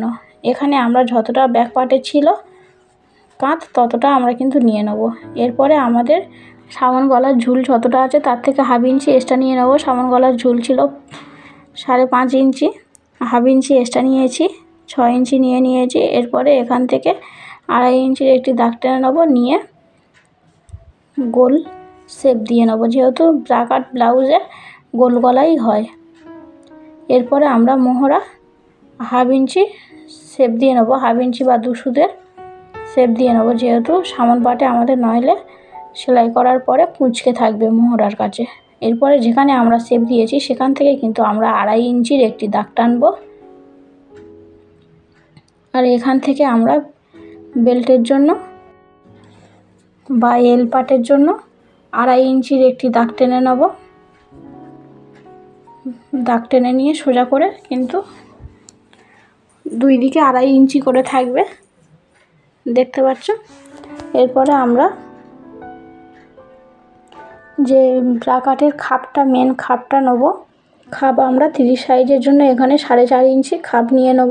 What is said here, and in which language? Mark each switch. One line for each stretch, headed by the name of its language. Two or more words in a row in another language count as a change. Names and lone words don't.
Bangla: এখানে আমরা যতটা ব্যাক পার্টে ছিল কাঁধ ততটা আমরা কিন্তু নিয়ে নেব। এরপরে আমাদের সামন গলার ঝুল যতটা আছে তার থেকে হাফ ইঞ্চি এক্সট্রা নিয়ে নেব। সামন গলার ঝুল ছিল 5.5 ইঞ্চি, হাফ ইঞ্চি এক্সট্রা নিয়েছি, 6 ইঞ্চি নিয়ে নিয়েছি। এরপরে এখান থেকে 2.5 ইঞ্চির একটি দাগ টেনে নেব, নিয়ে গোল শেপ দিয়ে নেব, যেহেতু ব্ল্যাক আর্ট ব্লাউজে গোল গলাই হয়। এরপরে আমরা মোহরা হাফ ইঞ্চি শেপ দিয়ে নেব, হাফ ইঞ্চি বা 2 সুতোর শেপ দিয়ে নেব, যেহেতু সামনে পার্টে আমাদের নইলে সেলাই করার পরে কুঁচকে থাকবে মোহরার কাছে। এরপরে যেখানে আমরা শেপ দিয়েছি সেখান থেকে কিন্তু আমরা 2.5 ইঞ্চির একটি দাগ টানবো। আর এখান থেকে আমরা বেল্টের জন্য বা এল পার্টের জন্য 2.5 ইঞ্চির একটি দাগ টেনে নেব। দাগ টেনে নিয়ে সোজা করে কিন্তু 2 দিকে 2.5 ইঞ্চি করে থাকবে, দেখতে পাচ্ছ। এরপরে আমরা যে ব্রা কাটের খাপটা, মেন খাপটা নেব। খাপ আমরা 30 সাইজের জন্য এখানে 4.5 ইঞ্চি খাপ নিয়ে নেব।